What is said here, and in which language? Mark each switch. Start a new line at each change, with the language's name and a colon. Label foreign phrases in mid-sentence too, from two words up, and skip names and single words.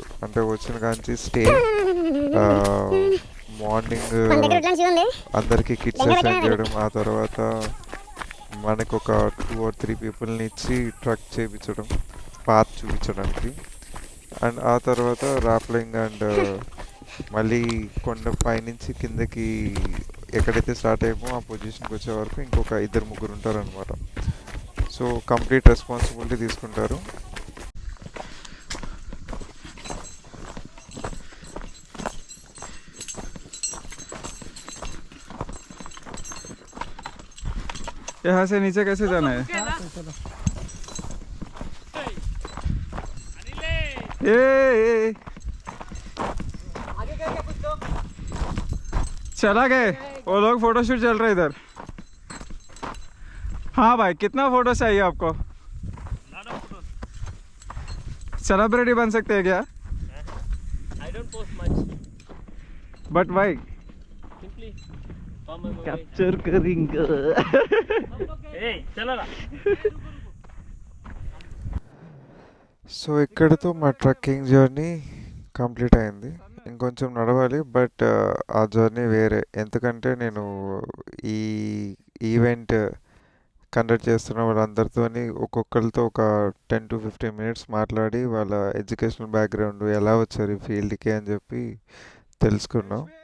Telugu: అంటే వచ్చిన కాంచి స్టే, మార్నింగ్ అందరికీ కిట్స్ అసైన్ చేయడం, ఆ తర్వాత మనకు ఒక
English: 2 or 3 people
Telugu: ఇచ్చి ట్రక్ చేయించడం పాత్ చూపించడానికి. అండ్ ఆ తర్వాత
English: rappelling and
Telugu: మళ్ళీ కొండ పైనుంచి కిందకి ఎక్కడైతే స్టార్ట్ అయ్యామో ఆ పొజిషన్కి వచ్చే వరకు ఇంకొక 2-3 ఉంటారు అనమాట. సో
English: complete responsibility
Telugu: తీసుకుంటారు.
Hindi: यहाँ से नीचे कैसे जाना है? ए चला गए वो लोग, फोटोशूट चल रहा है इधर। हाँ भाई, कितना फोटो चाहिए आपको? सेलिब्रिटी बन सकते हैं क्या?
English: I don't post much.
Hindi: बट भाई
English: Simply from my mobile.
Hindi: कैप्चर करेंगे। Hey, चलो ना.
Telugu: సో ఇక్కడతో మా
English: trekking journey complete
Telugu: అయింది. ఇంకొంచెం నడవాలి, బట్ ఆ జర్నీ వేరే. ఎందుకంటే నేను ఈ
English: event conduct
Telugu: చేస్తున్న వాళ్ళందరితోని ఒక్కొక్కరితో ఒక
English: 10 to 15 minutes
Telugu: మాట్లాడి వాళ్ళ
English: educational background,
Telugu: ఎలా వచ్చారు ఈ ఫీల్డ్కి అని చెప్పి తెలుసుకున్నాం.